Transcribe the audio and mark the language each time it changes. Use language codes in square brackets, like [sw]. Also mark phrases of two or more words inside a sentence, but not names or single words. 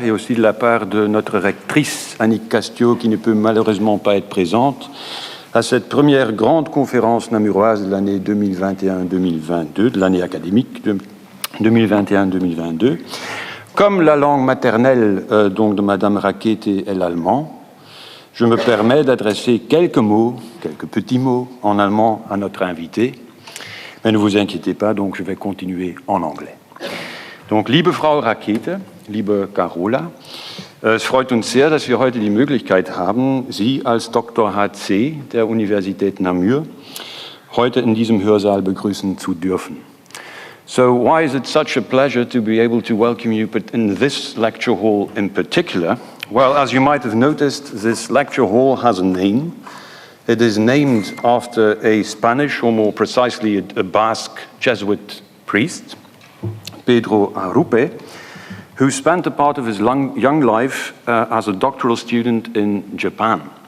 [fr] et aussi de la part de notre rectrice Annick Castio qui ne peut malheureusement pas être présente à cette première grande conférence namuroise de l'année 2021-2022, de l'année académique 2021-2022. Comme la langue maternelle donc de Madame Rackete est l'allemand, je me permets d'adresser quelques petits mots en allemand à notre invitée. Mais ne vous inquiétez pas, donc je vais continuer en anglais. Donc, [de] liebe Frau Rackete, liebe Carola, es freut uns sehr, dass wir heute die Möglichkeit haben, Sie als Dr. HC der Universität Namur heute in diesem Hörsaal begrüßen zu dürfen. [en] So, why is it such a pleasure to be able to welcome you in this lecture hall in particular? Well, as you might have noticed, this lecture hall has a name. It is named after a Spanish, or more precisely a Basque Jesuit priest, Pedro Arrupe, who spent a part of his young life as a doctoral student in Japan.